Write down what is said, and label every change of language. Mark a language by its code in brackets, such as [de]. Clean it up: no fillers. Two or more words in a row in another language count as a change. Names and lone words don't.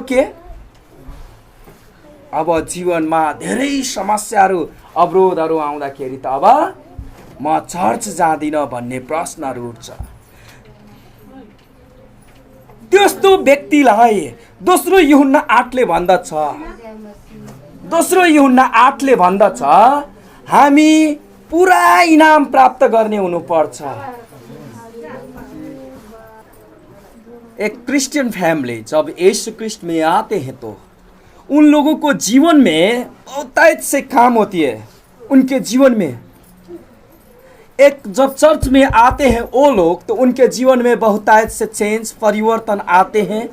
[ne] के अब जीवनमा धेरै समस्याहरू अवरोधहरू आउँदाखेरि त अब म चर्च जाँदिनँ भन्ने प्रश्नहरू उठ्छ। त्यस्तो व्यक्तिलाई दोस्रो यूहन्ना 8ले भन्दछ, हामी पूरा इनाम प्राप्त गर्ने हुनुपर्छ। [hi] एक [en] Christian family [hi] जब यीशु क्रिस्ट में आते हैं तो उन लोगों को जीवन में बहुत से काम होती है। उनके जीवन में एक जब चर्च में आते हैं वो लोग तो उनके जीवन में बहुत से चेंज परिवर्तन आते हैं।